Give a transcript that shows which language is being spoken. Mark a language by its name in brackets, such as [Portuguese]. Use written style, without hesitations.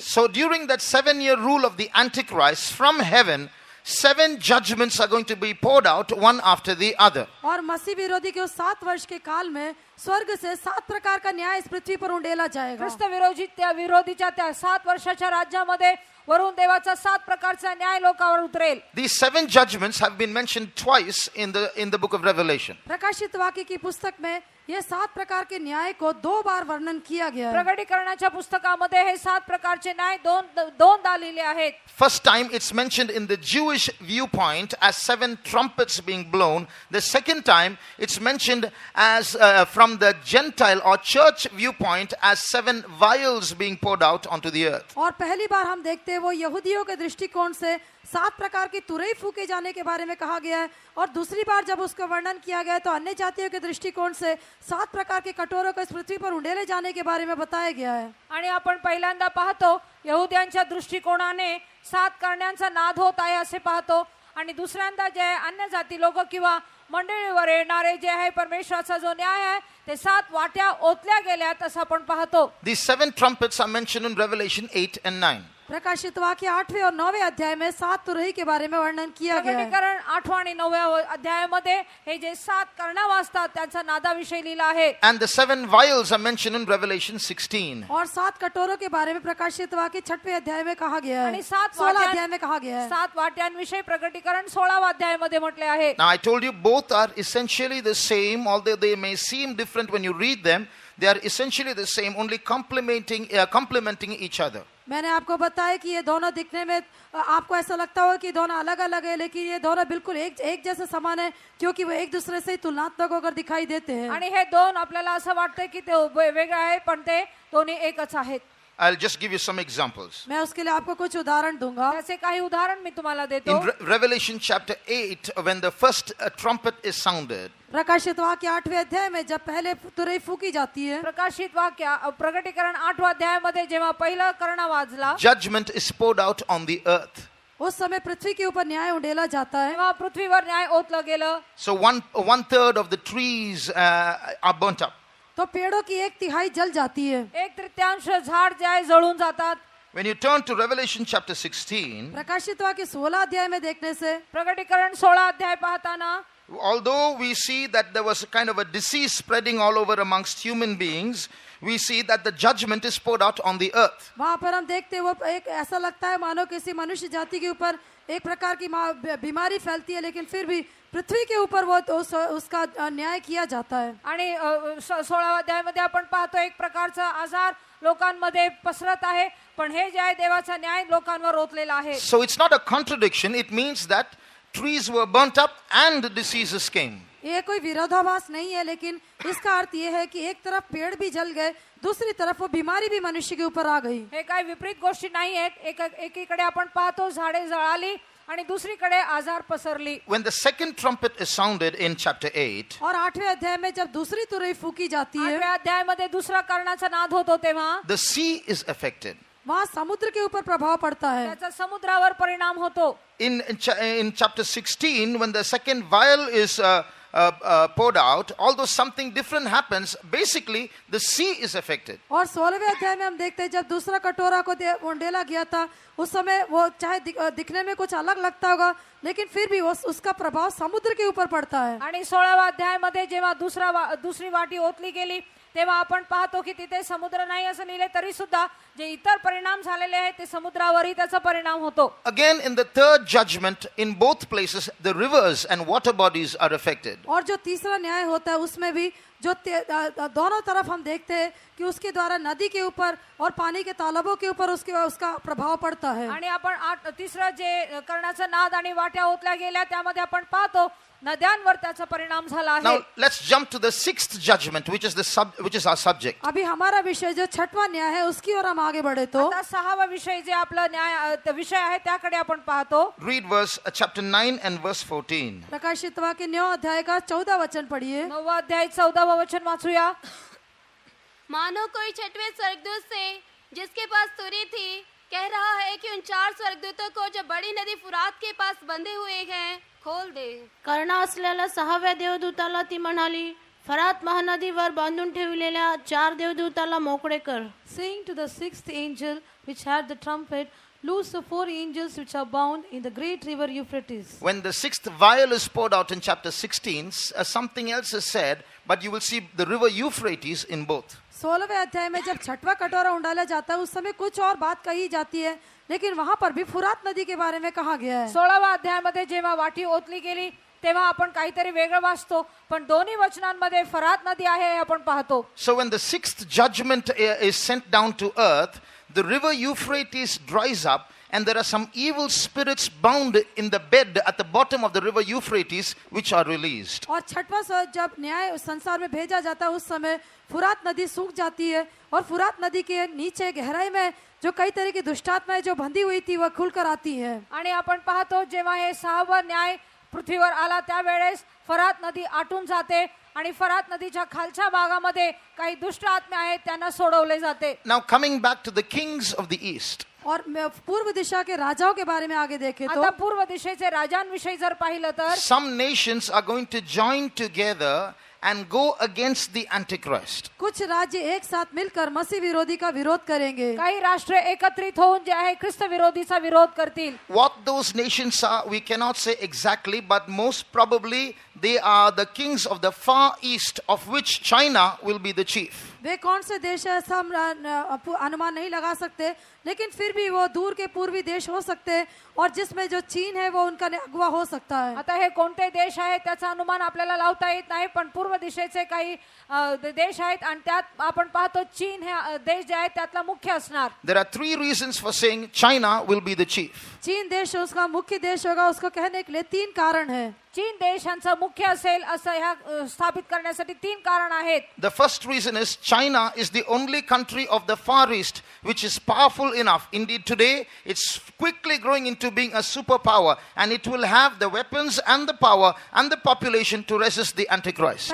[English] So during that 7-year rule of the Antichrist from heaven, 7 judgments are going to be poured out one after the other. [Hindi] और मसीह विरोधी के उस 7 वर्ष के काल में स्वर्ग से 7 प्रकार का न्याय इस पृथ्वी पर उंडेला जाएगा. [Marathi] ख्रिस्त विरोधीच्या त्या 7 वर्षाच्या राज्यामध्ये वरून देवाचा 7 प्रकारचा न्याय लोकांवर उतरेल. [English] These 7 judgments have been mentioned twice in the book of Revelation. [Hindi] प्रकाशित वाक्य की पुस्तक में ये 7 प्रकार के न्याय को 2 बार वर्णन किया गया है. [Marathi] प्रकटीकरणाच्या पुस्तकामध्ये हे 7 प्रकारचे न्याय दोनदा लिहिले आहेत. [English] First time it's mentioned in the Jewish viewpoint as 7 trumpets being blown. The second time it's mentioned as from the Gentile or church viewpoint as 7 vials being poured out onto the earth. [Hindi] और पहली बार हम देखते हैं वो यहूदियों के दृष्टिकोण से 7 प्रकार की तुरई फूके जाने के बारे में कहा गया है, और दूसरी बार जब उसका वर्णन किया गया है तो अन्य जातियों के दृष्टिकोण से 7 प्रकार के कटोरों को इस पृथ्वी पर उंडेले जाने के बारे में बताया गया है. [Marathi] आणि आपण पहिल्यांदा पाहतो यहुद्यांच्या दृष्टिकोनाने 7 करण्यांचा नाद होत आहे असे पाहतो, आणि दुसऱ्यांदा जे आहे अन्य जाती लोक किंवा मंडळीवर येणारे जे आहे परमेश्वराचा जो न्याय आहे ते 7 वाट्या ओतल्या गेल्यात असं आपण पाहतो. [English] These 7 trumpets are mentioned in Revelation 8 and 9. [Hindi] प्रकाशित वाक्य 8वें और 9वें अध्याय में 7 तुरही के बारे में वर्णन किया गया है. [Marathi] प्रकटीकरण 8व्या आणि 9व्या अध्यायामध्ये हे जे 7 करणा वाजतात त्यांचा नादाविषयी लिहिलं आहे. [English] And the 7 vials are mentioned in Revelation 16. [Hindi] और 7 कटोरों के बारे में प्रकाशित वाक्य 6वें अध्याय में कहा गया है, [Marathi] आणि 7 [Hindi] 16 अध्याय में कहा गया है. [Marathi] 7 वाट्यांविषयी प्रकटीकरण 16व्या अध्यायामध्ये म्हटले आहे. [English] Now I told you both are essentially the same, although they may seem different when you read them. They are essentially the same, only complementing each other. [Hindi] मैंने आपको बताया कि ये दोनों दिखने में आपको ऐसा लगता होगा कि दोनों अलग अलग है, लेकिन ये दोनों बिल्कुल एक जैसे समान है, क्योंकि वो एक दूसरे से तुलनात्मक होकर दिखाई देते हैं. [Marathi] आणि हे दोन आपल्याला असं वाटतं की ते वेगळे आहे पण ते दोन्ही एकच आहेत. [English] I'll just give you some examples. [Hindi] मैं उसके लिए आपको कुछ उदाहरण दूंगा. [Marathi] त्याचे काही उदाहरण मी तुम्हाला देतो. [English] In Revelation chapter 8, when the first trumpet is sounded, [Hindi] प्रकाशित वाक्य 8वें अध्याय में जब पहले तुरही फूकी जाती है, [Marathi] प्रकाशित वाक्य प्रकटीकरण 8व्या अध्यायामध्ये जेव्हा पहिला करणा वाजला [English] judgment is poured out on the earth. [Hindi] उस समय पृथ्वी के ऊपर न्याय उंडेला जाता है. [Marathi] तेव्हा पृथ्वीवर न्याय ओतलं गेलं. [English] So one third of the trees are burnt up. [Hindi] तो पेड़ों की 1/3 जल जाती है. [Marathi] 1/3 झाड जे आहे जळून जातात. [English] When you turn to Revelation chapter 16, [Hindi] प्रकाशित वाक्य 16 अध्याय में देखने से [Marathi] प्रकटीकरण 16 अध्याय पाहताना [English] although we see that there was a kind of a disease spreading all over amongst human beings, we see that the judgment is poured out on the earth. [Hindi] वहाँ पर हम देखते हैं वो एक ऐसा लगता है मानो किसी मनुष्य जाति के ऊपर एक प्रकार की बीमारी फैलती है, लेकिन फिर भी पृथ्वी के ऊपर वो उसका न्याय किया जाता है. [Marathi] आणि 16व्या अध्यायामध्ये आपण पाहतो एक प्रकारचा आजार लोकांमध्ये पसरत आहे, पण हे जे आहे देवाचा न्याय लोकांवर ओतलेला आहे. [English] So it's not a contradiction. It means that trees were burnt up and diseases came. [Hindi] ये कोई विरोधाभास नहीं है, लेकिन इसका अर्थ ये है कि एक तरफ पेड़ भी जल गए, दूसरी तरफ वो बीमारी भी मनुष्य के ऊपर आ गई. [Marathi] हे काय विपरीत गोष्टी नाही आहेत. एकीकडे आपण पाहतो झाडे जळाली आणि दुसरीकडे आजार पसरली. [English] When the second trumpet is sounded in chapter 8, [Hindi] और 8वें अध्याय में जब दूसरी तुरही फूकी जाती है, [Marathi] 8व्या अध्यायामध्ये दुसरा कर्णाचा नाद होतो तेव्हा [English] the sea is affected. [Hindi] वहाँ समुद्र के ऊपर प्रभाव पड़ता है. [Marathi] त्याचा समुद्रावर परिणाम होतो. [English] In chapter 16, when the second vial is poured out, although something different happens, basically the sea is affected. [Hindi] और 16वें अध्याय में हम देखते हैं जब दूसरा कटोरा को उंडेला गया था, उस समय वो चाहे दिखने में कुछ अलग लगता होगा, लेकिन फिर भी उसका प्रभाव समुद्र के ऊपर पड़ता है. [Marathi] आणि 16व्या अध्यायामध्ये जेव्हा दुसरी वाटी ओतली गेली तेव्हा आपण पाहतो की तिथे समुद्र नाही असं लिहिले तरी सुद्धा जे इतर परिणाम झालेले आहेत ते समुद्रावरही त्याचा परिणाम होतो. [English] Again, in the third judgment, in both places, the rivers and water bodies are affected. [Hindi] और जो तीसरा न्याय होता है उसमें भी जो दोनों तरफ हम देखते हैं कि उसके द्वारा नदी के ऊपर और पानी के तालाबों के ऊपर उसका प्रभाव पड़ता है. [Marathi] आणि आपण तिसरा जे कर्णाचा नाद आणि वाट्या ओतल्या गेल्या त्यामध्ये आपण पाहतो नद्यांवर त्याचा परिणाम झाला आहे. [English] Now let's jump to the sixth judgment, which is our subject. [Hindi] अभी हमारा विषय जो 6वां न्याय है उसकी ओर हम आगे बढ़े तो [Marathi] आता 6वा विषय जे आपला विषय आहे त्याकडे आपण पाहतो. [English] Read chapter 9 and verse 14. [Hindi] प्रकाशित वाक्य 9 अध्याय का 14 वचन पढ़िए. [Marathi] 9वां अध्याय 14वां वचन वाचूया. [Hindi] मानो कोई 6वें स्वर्गदूत से जिसके पास तुरी थी कह रहा है कि उन 4 स्वर्गदूतों को जो बड़ी नदी फुरात के पास बंधे हुए हैं खोल दे. [Marathi] कर्ण असलेल्या 6व्या देवदूताला ती म्हणाली, फरात महानदीवर बांधून ठेवलेल्या 4 देवदूताला मोकळे कर. [English] Saying to the 6th angel which had the trumpet, loose the 4 angels which are bound in the great river Euphrates. When the 6th vial is poured out in chapter 16, something else is said, but you will see the river Euphrates in both. [Hindi] 16वें अध्याय में जब 6वां कटोरा उंडाला जाता है उस समय कुछ और बात कही जाती है, लेकिन वहां पर भी फुरात नदी के बारे में कहा गया है. [Marathi] 16व्या अध्यायामध्ये जेव्हा वाटी ओतली गेली तेव्हा आपण काहीतरी वेगळं वाचतो, पण दोन्ही वचनांमध्ये फरात नदी आहे हे आपण पाहतो. [English] So when the 6th judgment is sent down to earth, the river Euphrates dries up and there are some evil spirits bound in the bed at the bottom of the river Euphrates which are released. [Hindi] और छठवां जब न्याय उस संसार में भेजा जाता है उस समय फुरात नदी सूख जाती है और फुरात नदी के नीचे गहराई में जो कई तरह की दुष्टात्माएं जो बंधी हुई थी वह खुलकर आती है. [Marathi] आणि आपण पाहतो जेव्हा हे 6वा न्याय पृथ्वीवर आला त्यावेळेस फरात नदी आटून जाते आणि फरात नदीच्या खालच्या भागामध्ये काही दुष्ट आत्मे आहेत त्यांना सोडवले जाते. [English] Now coming back to the kings of the east. [Hindi] और पूर्व दिशा के राजाओं के बारे में आगे देखें तो [Marathi] आता पूर्व दिशेचे राजांविषयी जर पाहिलं तर [English] Some nations are going to join together and go against the Antichrist. [Hindi] कुछ राज्य एक साथ मिलकर मसीह विरोधी का विरोध करेंगे. [Marathi] काही राष्ट्र एकत्रित होऊन जे आहे ख्रिस्त विरोधीचा विरोध करतील. [English] What those nations are, we cannot say exactly, but most probably they are the kings of the far east, of which China will be the chief. [Hindi] वे कौन से देश है ऐसा हम अनुमान नहीं लगा सकते, लेकिन फिर भी वो दूर के पूर्वी देश हो सकते हैं और जिसमें जो चीन है वो उनका अगुवा हो सकता है. [Marathi] आता हे कोणते देश आहेत त्याचा अनुमान आपल्याला लावता येत नाही, पण पूर्व दिशेचे काही देश आहेत आणि त्यात आपण पाहतो चीन हे देश जे आहे त्यातला मुख्य असणार. [English] There are 3 reasons for saying China will be the chief. [Hindi] चीन देश उसका मुख्य देश होगा उसको कहने के लिए 3 कारण है. [Marathi] चीन देशांचा मुख्य असेल असं ह्या स्थापित करण्यासाठी 3 कारण आहेत. [English] The first reason is China is the only country of the Far East which is powerful enough. Indeed, today it's quickly growing into being a superpower, and it will have the weapons and the power and the population to resist the Antichrist.